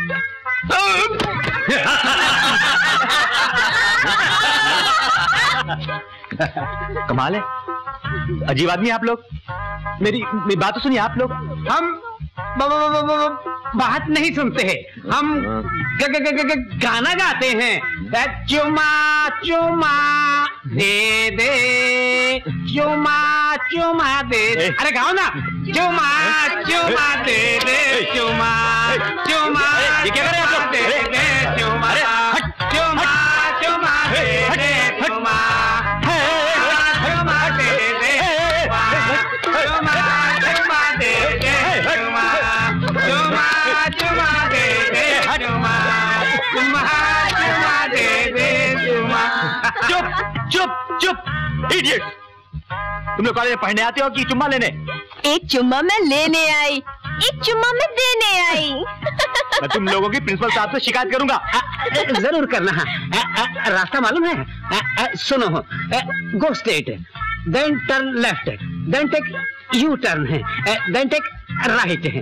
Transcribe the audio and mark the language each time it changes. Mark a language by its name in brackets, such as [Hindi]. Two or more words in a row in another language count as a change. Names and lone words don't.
[Hindi] कमाल है, अजीब आदमी आप लोग। मेरी बात तो सुनिए आप लोग। हम बात नहीं सुनते हैं, हम गाना गाते हैं। चुमा चुमा दे दे, चुमा चुमा दे। अरे गाओ ना। चुमा चुमा दे दे, चुमा चुमा। ये क्या कर रहे हैं आप लोग? दे दे चुमा, चुमा चुमा दे दे, चुमा चुमा दे दे, चुमा चुमा दे दे, चुमा चुमा चुमा दे दे, चुमा चुमा चुमा दे दे, चुमा। चुप चुप चुप, इडियट। तुम लोग कॉलेज में पढ़ने आते हो कि चुम्मा लेने? एक चुम्मा मैं लेने आई, एक चुम्मा मैं देने आई। मैं तुम लोगों की प्रिंसिपल साहब से शिकायत करूंगा। जरूर करना है। रास्ता मालूम है? [English] सुनो, go straight, then turn left, then take U turn है, then take right है।